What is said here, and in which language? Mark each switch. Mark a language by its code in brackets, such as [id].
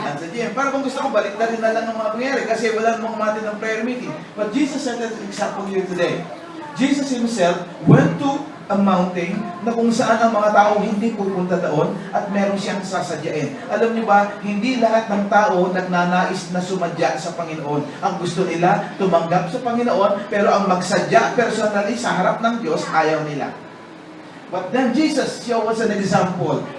[tl] Ang sadya, para kung gusto ko, balik na rin na lang ng mga pangyayari kasi wala namang matid ng prayer meeting. [en] But Jesus set an example here today. Jesus himself went to a mountain [tl] na kung saan ang mga tao hindi pupunta doon at meron siyang sasadyain. Alam niyo ba, hindi lahat ng tao nagnanais na sumadya sa Panginoon. Ang gusto nila, tumanggap sa Panginoon, pero ang magsadya personally sa harap ng Diyos, ayaw nila. [en] But then Jesus showed us an example.